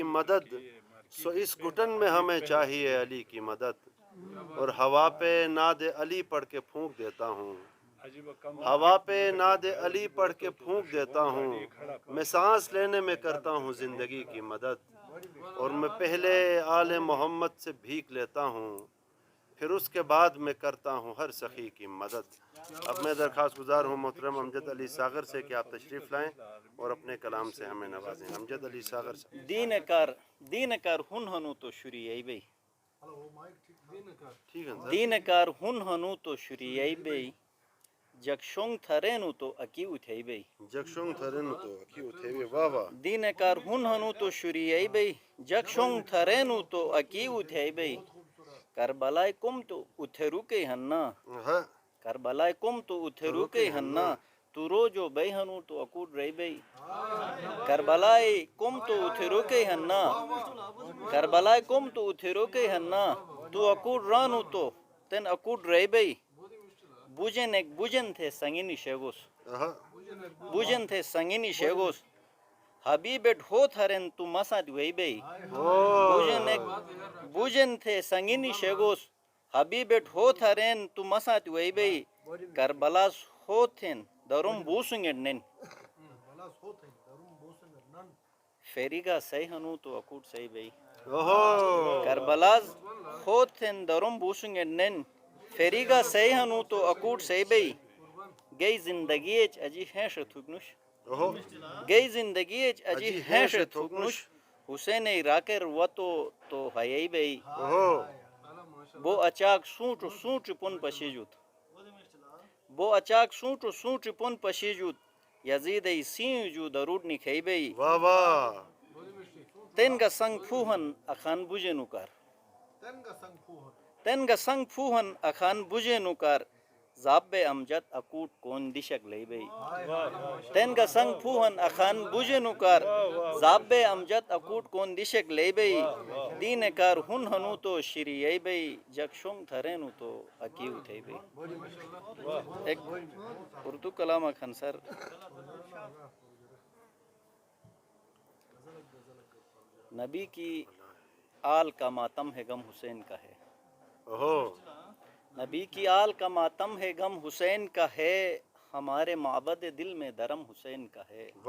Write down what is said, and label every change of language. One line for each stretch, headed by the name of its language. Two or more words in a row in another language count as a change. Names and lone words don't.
Urdu: مدد سو اس گھٹن میں ہمیں چاہیے علی کی مدد اور ہوا پہ ناد علی پڑھ کے پھونک دیتا ہوں ہوا پہ ناد علی پڑھ کے پھونک دیتا ہوں میں سانس لینے میں کرتا ہوں زندگی کی مدد اور میں پہلے آل محمد سے بھیک لیتا ہوں پھر اس کے بعد میں کرتا ہوں ہر سخی کی مدد۔ اب میں درخواست گزار ہوں محترم امجد علی ساغر سے کہ آپ تشریف لائیں اور اپنے کلام سے ہمیں نوازیں۔ امجد علی ساغر سے۔
Shina: دینکار ہن ہنو تو شری ای بی
Urdu: ٹھیک ہے
Shina: دینکار ہن ہنو تو شری ای بی جگشونگ تھرینو تو اکی اتھائی بی جگشونگ تھرن تو اکی اتھیوی
Urdu: واہ واہ
Shina: دینکار ہن ہنو تو شری ای بی جگشونگ تھرینو تو اکی اتھائی بی کربلائے کم تو اتھے روکے ہننا ہاں کربلائے کم تو اتھے روکے ہننا تو رو جو بے ہنو تو اکوڈ رہی بی کربلائے کم تو اتھے روکے ہننا کربلائے کم تو اتھے روکے ہننا تو اکوڈ رانو تو تن اکوڈ رہی بی بوجن تھے سنگینی شیگوس بوجن تھے سنگینی شیگوس حبیبت ہو تھرن تو مسا دوئی بی بوجن تھے سنگینی شیگوس حبیبت ہو تھرن تو مسا دوئی بی کربلاس ہو تھن درم بوسنگن نن فیریگا سی ہنو تو اکوٹ سی بی کربلاس ہو تھن درم بوسنگن نن فیریگا سی ہنو تو اکوٹ سی بی گئی زندگی اچ اجی ہیش تھکنش گئی زندگی اچ اجی ہیش تھکنش حسین راکر و تو ہائی بی بو اچاک سوٹ پن پشیجوت بو اچاک سوٹ پن پشیجوت یزید ای سین جو درود نکھئی بی
Urdu: واہ واہ
Shina: تنگا سنگ پھوہن اخان بوجے نکار تنگا سنگ پھوہن اخان بوجے نکار زاب امجد اکوٹ کون دشک لئی بی تنگا سنگ پھوہن اخان بوجے نکار زاب امجد اکوٹ کون دشک لئی بی دینکار ہن ہنو تو شری ای بی جگشونگ تھرینو تو اکی اٹھائی بی
Urdu: ایک اردو کلام
Shina: اکھن سر
Urdu: نبی کی آل کا ماتم ہے غم حسین کا ہے نبی کی آل کا ماتم ہے غم حسین کا ہے ہمارے معبد دل میں درم حسین کا ہے